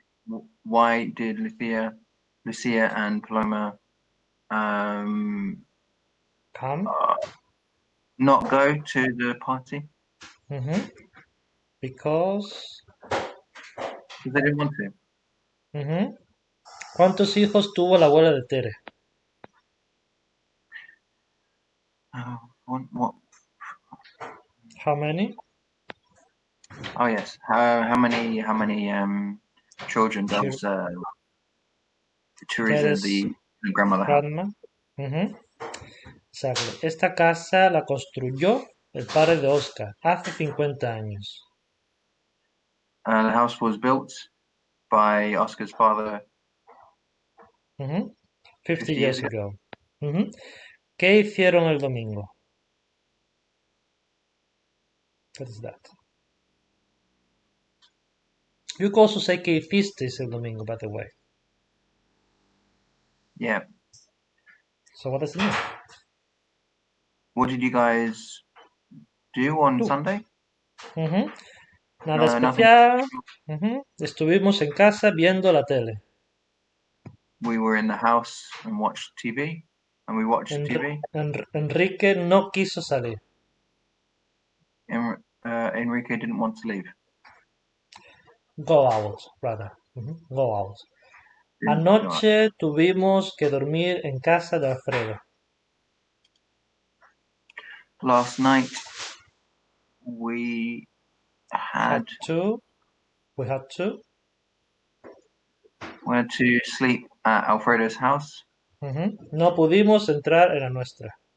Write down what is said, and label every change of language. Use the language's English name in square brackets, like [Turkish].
[English] Uh, why did Lucia and Paloma um, Come. uh, not go to the party? Ujú. Because. Because they didn't want to. Ujú. [Spanish] ¿Cuántos hijos tuvo la abuela de Tere? [English] What? How many? Oh yes. How many children She, does Teresa, Tere's the grandmother, have? grandma. Ujú. Exactly. [Spanish] Esta casa la construyó el padre de Oscar hace 50 años. [English] The house was built by Oscar's father Ujú. 50 50 years years ago. ago. Ujú. [Spanish] ¿Qué hicieron el domingo? [English] What is that? You could also say [Spanish] que hicisteis el domingo, [English] by the way. Yeah. So what does it mean? What did you guys do on [Spanish] Tú. [English] Sunday? [Spanish] Ujú. Nada [English] Nothing. [Spanish] especial. Ujú. Estuvimos en casa viendo la tele. [English] We were in the house and watched TV, and we watched TV. [Spanish] Enrique no quiso salir. [English] Enrique didn't want to leave. Go out, rather. Ujú. Go out. Didn't go out. [Spanish] Anoche tuvimos que dormir en casa de Alfredo. [English] Last night we Had had to. We had to. went to sleep at Alfredo's house. Ujú. [Spanish] No pudimos entrar en la nuestra.